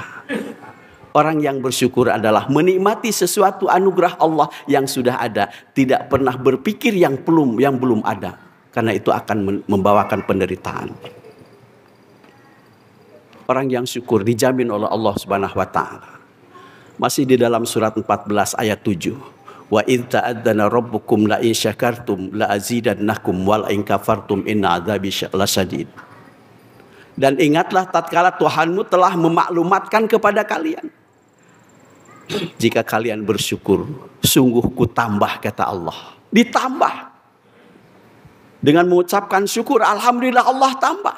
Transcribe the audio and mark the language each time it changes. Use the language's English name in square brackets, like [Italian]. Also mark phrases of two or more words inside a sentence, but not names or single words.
[Indonesian] Orang yang bersyukur adalah menikmati sesuatu anugerah Allah yang sudah ada, tidak pernah berpikir yang belum ada. Karena itu akan membawakan penderitaan. Orang yang syukur dijamin oleh Allah [Arabic] سبحانه وتعالى. [Indonesian] Masih di dalam surat 14 ayat 7. [Arabic] وإذ تأذن ربكم لئن شكرتم لأزيدنكم ولئن كفرتم إن عذابي لشديد. [Indonesian] Dan ingatlah tatkala Tuhanmu telah memaklumatkan kepada kalian, jika kalian bersyukur, sungguh ku tambah, kata Allah. Ditambah. Dengan mengucapkan syukur, alhamdulillah, Allah tambah.